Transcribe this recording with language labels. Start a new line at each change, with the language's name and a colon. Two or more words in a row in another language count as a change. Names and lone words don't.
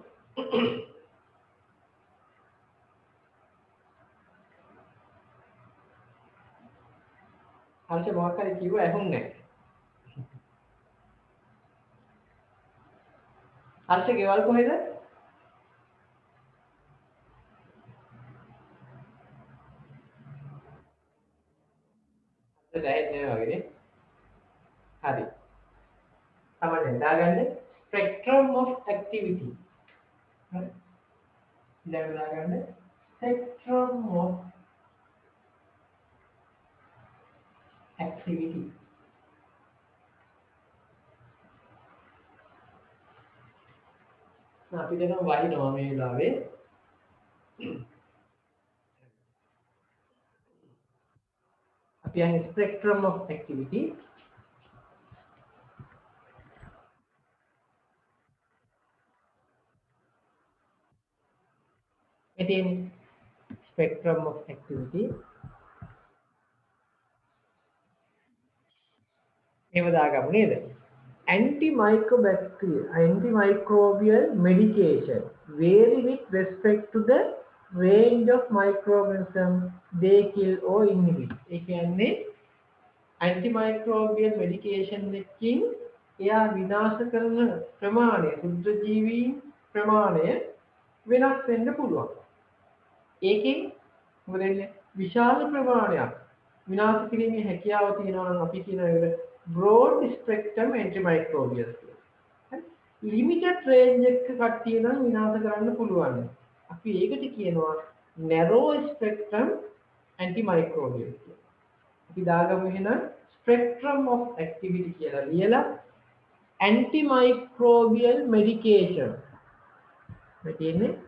Sinhala: හර්ෂ මොකක් හරි කිව්ව ඇහුන්නේ නැහැ හර්ෂ ගෙවල් කොහෙද දැනෙන්නේ නැහැ වගේ නේ හරි තමයි දාගන්න
English: spectrum of activity
Sinhala: හරි දැන් දාගන්න
English: spectrum of
Sinhala: activity අපි දෙනවා වහිනවා මේ වෙලාවේ අපි යන්නේ
English: spectrum of activity එතෙන් spectrum of activity
Sinhala: මේව දාගමු නේද
English: antimicrobial medication vary with respect to the range of microorganisms they kill or inhibit
Sinhala: ඒ කියන්නේ
English: antimicrobial medication
Sinhala: එකකින් එයා විනාශ කරන ප්‍රමාණය සුද්ධ ජීවීන් ප්‍රමාණය වෙනස් වෙන්න පුළුවන් ඒකෙන් මොකද වෙන්නේ විශාල ප්‍රමාණයක් විනාශ කිරීමේ හැකියාව තියෙනවා නම් අපි කියන එක
English: broad spectrum antimicrobials
Sinhala: හරි
English: limited range
Sinhala: එක කට්ටිය නම් විනාශ කරන්න පුළුවන් අපි ඒකට කියනවා
English: narrow spectrum antimicrobials
Sinhala: කියලා අපි දාගමු එහෙනම්
English: spectrum of activity
Sinhala: කියලා ලියලා
English: antimicrobial medication
Sinhala: මේ තියෙන්නේ